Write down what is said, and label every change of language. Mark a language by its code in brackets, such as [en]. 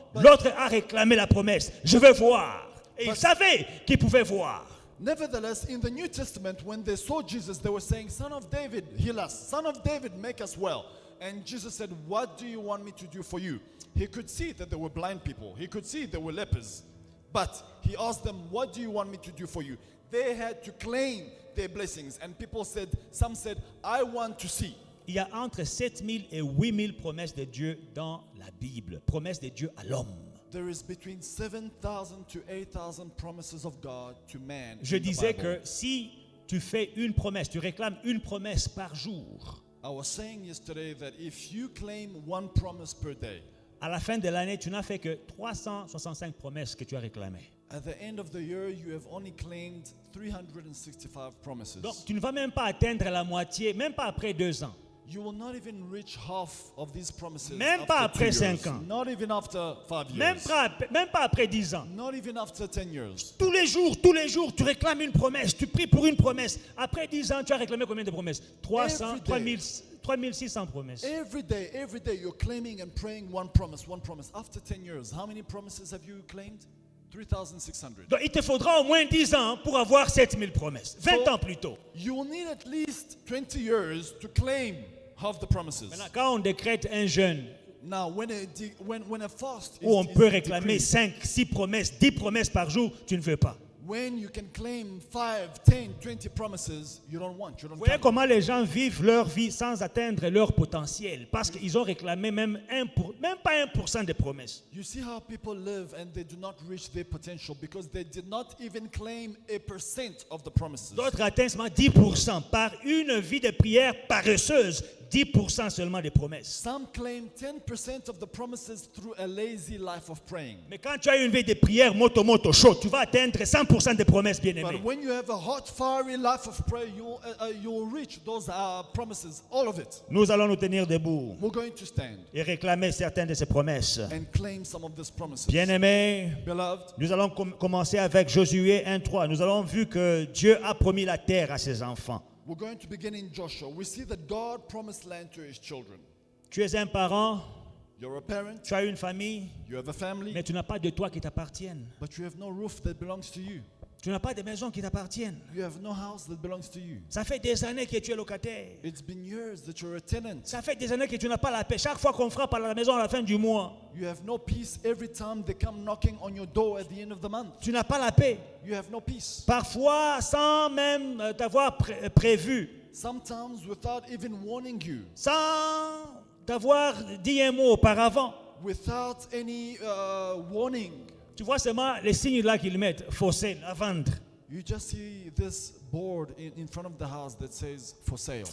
[fr] L'autre a réclamé la promesse, je veux voir. Et il savait qu'il pouvait voir. [en] Nevertheless, in the New Testament, when they saw Jesus, they were saying, Son of David, heal us. Son of David, make us well. And Jesus said, what do you want me to do for you? He could see that there were blind people. He could see there were lepers. But he asked them, what do you want me to do for you? They had to claim their blessings. And people said, some said, I want to see. [fr] Il y a entre 7000 et 8000 promesses de Dieu dans la Bible. Promesses de Dieu à l'homme. [en] There is between 7,000 to 8,000 promises of God to man. [fr] Je [en] in the [fr] disais [en] Bible. [fr] que si tu fais une promesse, tu réclames une promesse par jour, [en] I was saying yesterday that if you claim one promise per day, [fr] à la fin de l'année, tu n'as fait que 365 promesses que tu as réclamées. [en] at the end of the year, you have only claimed 365 promises. [fr] Donc, tu ne vas même pas atteindre la moitié, même pas après 2 ans. [en] You will not even reach half of these promises. [fr] Même pas [en] after [fr] après [en] 2 years. [fr] 5 ans. [en] Not even after 5 years. [fr] Même pas après 10 ans. [en] Not even after 10 years. [fr] Tous les jours, tu réclames une promesse, tu pries pour une promesse. Après 10 ans, tu as réclamé combien de promesses? 300, [en] Every day. [fr] 3000, 3600 promesses. [en] Every day, you're claiming and praying one promise, one promise. After 10 years, how many promises have you claimed? 3,600. [fr] Donc, il te faudra au moins 10 ans pour avoir 7000 promesses. 20 ans plus tôt. [en] You will need at least 20 years to claim half the promises. [fr] Maintenant, quand on décrète un jeûne, [en] Now, when a fast [fr] où on [en] is [fr] peut réclamer [en] decreed, [fr] 5, 6 promesses, 10 promesses par jour, tu ne veux pas. [en] when you can claim 5, 10, 20 promises, you don't want. You don't [fr] Vous voyez [en] count. [fr] comment les gens vivent leur vie sans atteindre leur potentiel, parce qu'ils ont réclamé même pas 1% des promesses. [en] You see how people live and they do not reach their potential because they did not even claim 1% of the promises. [fr] D'autres atteignent seulement 10% par une vie de prière paresseuse, 10% seulement des promesses. [en] Some claim 10% of the promises through a lazy life of praying. [fr] Mais quand tu as une vie de prière moto chaud, tu vas atteindre 100% des promesses, bien aimées. [en] But when you have a hot, fiery life of prayer, you'll reach those promises, all of it. [fr] Nous allons nous tenir debout [en] We're going to stand [fr] et réclamer certaines de ces promesses. [en] and claim some of these promises. [fr] Bien aimés, [en] Beloved, [fr] nous allons commencer avec Josué 1:3. Nous avons vu que Dieu a promis la terre à ses enfants. [en] we're going to begin in Joshua. We see that God promised land to his children. [fr] Tu es un parent, [en] You're a parent, [fr] tu as une famille, [en] you have a family, [fr] mais tu n'as pas de toit qui t'appartienne. [en] but you have no roof that belongs to you. [fr] Tu n'as pas de maison qui t'appartienne. [en] You have no house that belongs to you. [fr] Ça fait des années que tu es locataire. [en] It's been years that you're a tenant. [fr] Ça fait des années que tu n'as pas la paix. Chaque fois qu'on frappe à la maison à la fin du mois, [en] You have no peace every time they come knocking on your door at the end of the month. [fr] tu n'as pas la paix. [en] You have no peace. [fr] Parfois, sans même t'avoir prévu, [en] Sometimes without even warning you, [fr] sans t'avoir dit un mot auparavant. [en] without any warning. [fr] Tu vois seulement les signes là qu'ils mettent, fossé, lavande. [en] you just see this board in front of the house that says for sale.